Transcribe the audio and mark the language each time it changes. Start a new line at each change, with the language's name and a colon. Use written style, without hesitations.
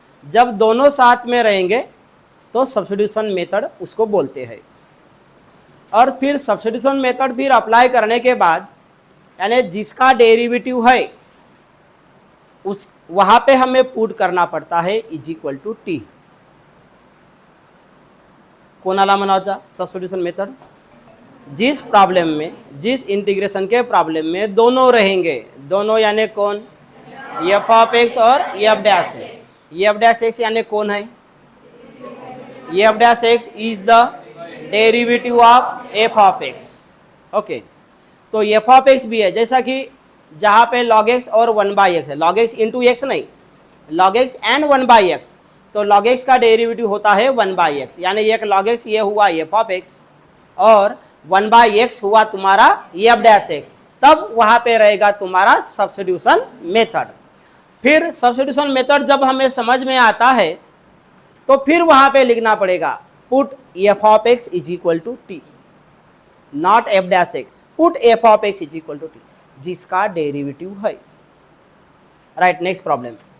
Hindi: जब दोनों साथ में रहेंगे तो सब्स्टिट्यूशन मेथड उसको बोलते हैं। और फिर सब्स्टिट्यूशन मेथड फिर अप्लाई करने के बाद यानी जिसका डेरिवेटिव है उस वहां पे हमें पुट करना पड़ता है इज इक्वल टू टी।
Marathi: कोणाला म्हणायचा सब्स्टिट्यूशन मेथड?
Hindi: जिस प्रॉब्लम में, जिस इंटीग्रेशन के प्रॉब्लम में दोनों रहेंगे, दोनों यानी कौन? एफ ऑफ एक्स और F dash x. F dash x यानी कौन है?
English: F dash X is the derivative of F of X.
Hindi: Okay, तो एफ ऑफ एक्स भी है, जैसा कि जहाँ पे log x और 1/x है, log x इंटू एक्स नहीं, log x एंड 1/x, तो log x का डेरिवेटिव होता है 1/x, यानी एक log x ये हुआ एफ ऑफ एक्स और 1/x हुआ तुम्हारा एफ डैश एक्स, तब वहाँ पे रहेगा तुम्हारा सब्स्टिट्यूशन मेथड। फिर सब्स्टिट्यूशन मेथड जब हमें समझ में आता है तो फिर वहाँ पे लिखना पड़ेगा put F of x is equal to T,
English: not F dash X, put F of X is equal to T,
Hindi: जिसका डेरिवेटिव है। Right, next problem.